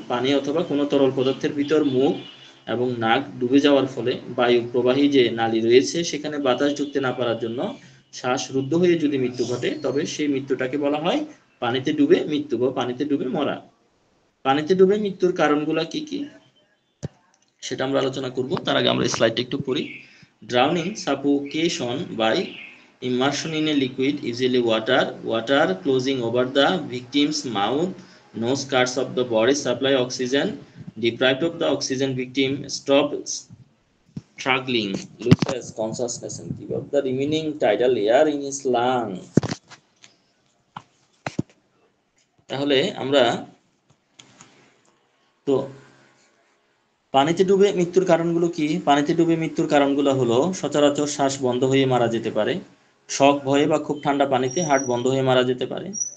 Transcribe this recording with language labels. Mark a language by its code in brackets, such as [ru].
[bn] পানি অথবা কোনো তরল পদার্থের ভিতর মুখ এবং নাক ডুবে যাওয়ার ফলে বায়ু প্রবাহী যে নালী রয়েছে সেখানে বাতাস ঢুকতে না পারার জন্য শ্বাসরুদ্ধ হয়ে যদি মৃত্যু ঘটে, তবে সেই মৃত্যুটাকে বলা হয় পানিতে ডুবে মৃত্যু বা পানিতে ডুবে মরা। পানিতে ডুবে মৃত্যুর কারণগুলো কি কি সেটা আমরা আলোচনা করব। তার আগে আমরা স্লাইডটা একটু পড়ি। [en] Drowning, suffocation by immersion in a liquid, usually water closing over the victim's mouth, nose, cuts of the body supply oxygen, deprived of the oxygen, victim stops struggling, loses consciousness and give up the remaining tidal air in his lung। [bn] তাহলে আমরা তো পানিতে ডুবে মৃত্যুর কারণগুলো কি? পানিতে ডুবে মৃত্যুর কারণগুলো হলো সচরাচর শ্বাস বন্ধ হয়ে মারা যেতে পারে, শক ভয়ে বা খুব ঠান্ডা পানিতে হার্ট বন্ধ হয়ে মারা যেতে পারে।